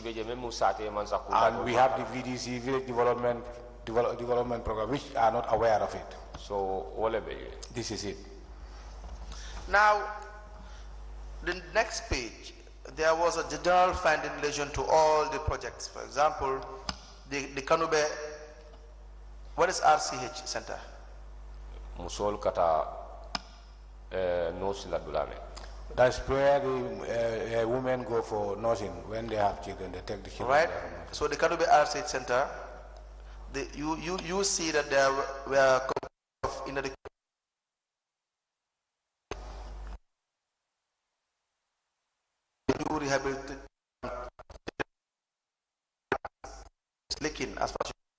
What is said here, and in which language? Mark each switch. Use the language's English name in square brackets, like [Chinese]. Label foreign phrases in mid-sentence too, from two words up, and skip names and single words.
[English] and we have the VDC village development program, which are not aware of it. So this is it. Now, the next page, there was a general fund in relation to all the projects. For example, the Kanube, what is RCH Center? [Mandingo] Musol kata nurse la dulame. [English] That's where the women go for nursing when they have children. They take the children. Right. So the Kanube RCH Center, you see that there were inadequate rehabilitation leaking as far as